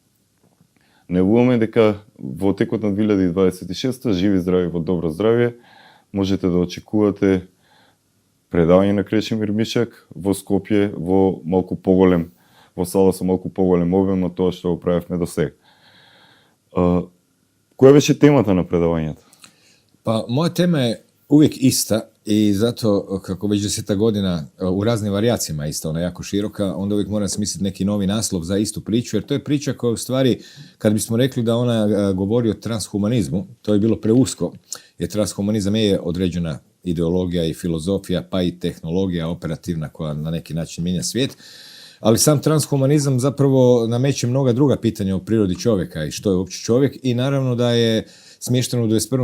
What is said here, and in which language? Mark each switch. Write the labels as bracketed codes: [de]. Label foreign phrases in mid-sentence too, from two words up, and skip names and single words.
[mk] Невуваме дека во текот на 2026 живи здрави во добро здравје можете да очекувате предавање на Крешимир Мишек во Скопје во малку поголем, во сала со малку поголем обем од тоа што го правевме до сега. Која беше темата на предавањето? [hr] Pa, moja tema je uvijek ista i zato kako već 10 godina u raznim varijacijama ista, ona je jako široka, onda uvijek moram smisliti neki novi naslov za istu priču, jer to je priča koja u stvari, kad bismo rekli da ona govori o transhumanizmu, to je bilo preusko, jer transhumanizam je određena ideologija i filozofija, pa i tehnologija operativna koja na neki način mijenja svijet, ali sam transhumanizam zapravo nameće mnoga druga pitanja o prirodi čovjeka i što je uopće čovjek, i naravno da je smješteno u 21.